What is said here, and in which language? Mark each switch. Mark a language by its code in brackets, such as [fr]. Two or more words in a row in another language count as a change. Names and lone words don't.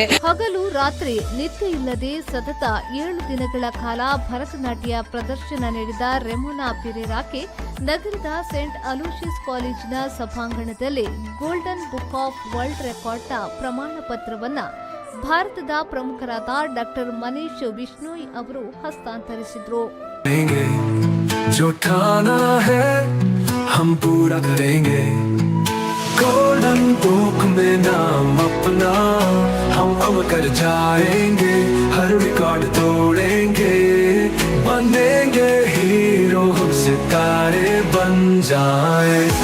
[kn] ಹಗಲು ರಾತ್ರಿ ನಿದ್ದೆ ಇಲ್ಲದೆ ಸತತ 7 ದಿನಗಳ ಕಾಲ ಭರತನಾಟ್ಯ ಪ್ರದರ್ಶನ ನೀಡಿದ ರೆಮೋನಾ ಪೆರೇರಾಕ್ಕೆ ನಗರದ ಸೇಂಟ್ ಅಲೋಶಿಯಸ್ ಕಾಲೇಜಿನ ಸಭಾಂಗಣದಲ್ಲಿ ಗೋಲ್ಡನ್ ಬುಕ್ ಆಫ್ ವರ್ಲ್ಡ್ ರೆಕಾರ್ಡ್ನ ಪ್ರಮಾಣ ಪತ್ರವನ್ನ ಭಾರತದ ಪ್ರಮುಖರಾದ ಡಾಕ್ಟರ್ ಮನೀಶ್ ಬಿಷ್ಣೋಯ್ ಅವರು ಹಸ್ತಾಂತರಿಸಿದ್ರು. [hi] जो ठाना है हम पूरा करेंगे, गोल्डन बुक में नाम अपना हम अब कर जाएंगे, हर रिकॉर्ड तोड़ेंगे, बनेंगे हीरो, हम सितारे बन जाए.